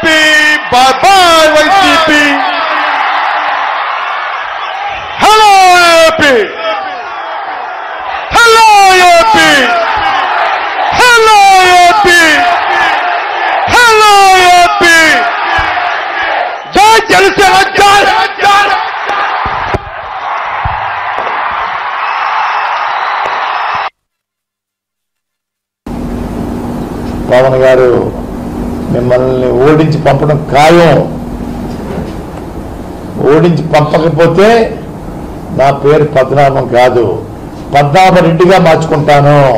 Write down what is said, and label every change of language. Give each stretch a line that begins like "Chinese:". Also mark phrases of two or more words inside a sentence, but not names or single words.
English: Bye-bye, YCP! Hello, AP! Hello, AP! Hello, AP! Hello, AP! Jai Janasena, Jai!
Telugu: పవన్ గారు మిమ్మల్ని ఓడించి పంపడం ఖాయం. ఓడించి పంపకపోతే నా పేరు పద్మనాభం కాదు, పద్మనాభరెడ్డిగా మార్చుకుంటాను.